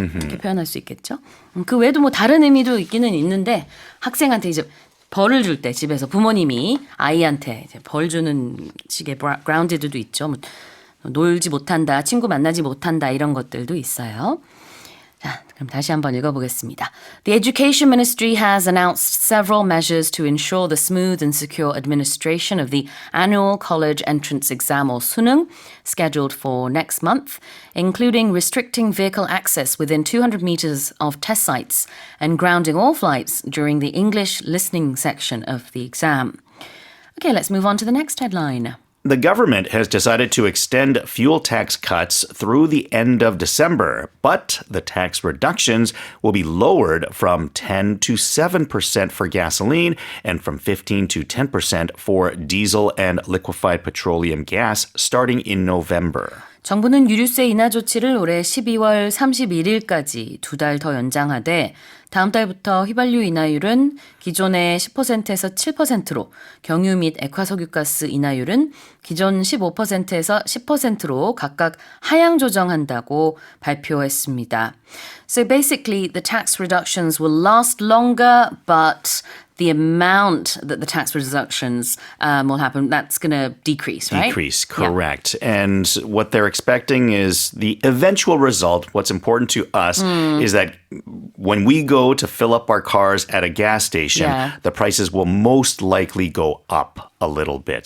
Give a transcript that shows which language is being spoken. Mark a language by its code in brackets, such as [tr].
[ko] 이렇게 표현할 수 있겠죠. 그 외에도 뭐 다른 의미도 있기는 있는데 학생한테 이제 벌을 줄 때 집에서 부모님이 아이한테 이제 벌 주는 식의 grounded도 있죠. 뭐 놀지 못한다, 친구 만나지 못한다 이런 것들도 있어요. 자, 그럼 다시 한번 읽어보겠습니다. [en] The Education Ministry has announced several measures to ensure the smooth and secure administration of the annual college entrance exam or 수능 scheduled for next month, including restricting vehicle access within 200 meters of test sites and grounding all flights during the English listening section of the exam. Okay, let's move on to the next headline. The government has decided to extend fuel tax cuts through the end of December, but the tax reductions will be lowered from 10 to 7% for gasoline and from 15 to 10% for diesel and liquefied petroleum gas starting in November. [ko] 정부는 유류세 인하 조치를 올해 12월 31일까지 2달 더 연장하되 다음 달부터 휘발유 인하율은 기존의 10%에서 7%로 경유 및 액화석유가스 인하율은 기존 15%에서 10%로 각각 하향 조정한다고 발표했습니다. [en] So basically the tax reductions will last longer, but the amount that the tax reductions will happen, that's going to decrease, right? Decrease, correct. Yeah. And what they're expecting is the eventual result. What's important to us is that when we go to fill up our cars at a gas station, the prices will most likely go up a little bit.